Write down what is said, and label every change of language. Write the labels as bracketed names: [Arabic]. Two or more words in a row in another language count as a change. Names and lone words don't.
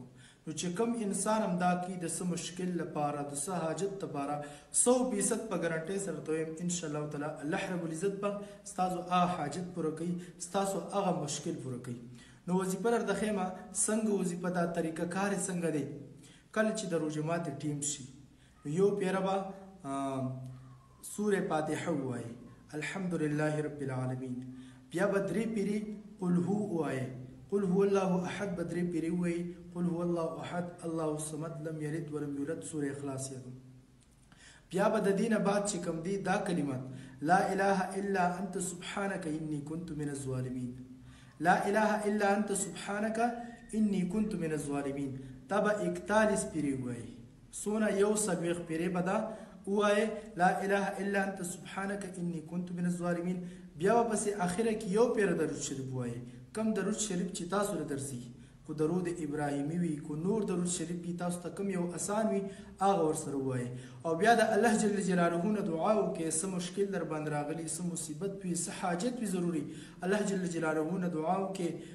[Pashto] نو چې کوم انسان هم دا کوي د څه مشکل لپاره د څه حاجت لپاره 100% په ګارنټۍ سره ته وایم [Arabic] انشاءالله تعالی الله رب العزت [Pashto] به ستاسو هغه حاجت پوره کوي، ستاسو هغه مشکل پوره کوي. نو وظیفه درته ښیمه څنګه وظیفه دا طریقه کار یې څنګه دی. کله چې د روژه ټیم شي نو یو پیره به سوره فاتحه ووایي [Arabic] الحمدلله رب العالمین، [Pashto] بیا به درې پیرې [Arabic] قل هو [Pashto] ووایي، [Arabic] قل هو الله احد [Pashto] به درې پیرې ووایي، [Arabic] قل هو الله احد الله الصمد لم یلد ولم یولد سوره اخلاص یادوم. [Pashto] بیا به د دې نه بعد چې کوم دی دا کلمات [Arabic] لا اله الا انت سبحانك انی كنت من الظالمین، لا اله الا انت سبحانك انی كنت من الظالمین، [Pashto] دا به 41 پیرې ووایي. څونه یو څلوېښت پیرې به دا ووایي [Arabic] لا اله الا انت سبحانك انی كنت من الظالمین. [Pashto] بیا به پسې اخره کې یو پیره درود شریف ووایي، کم درود شریف چې تاسو له درځي، خو درود ابراهیمي وي کو نور درود شریف وي تاسو ته کوم یو اسان وي هغه ورسره ووایي. او بیا د [Arabic] الله جل جلاله [Pashto] نه دعا وکړئ، څه مشکل در باندې راغلی، څه مصیبت وي، څه حاجت وي ضروري [Arabic] الله جل جلاله [Pashto] نه دعا وکړئ.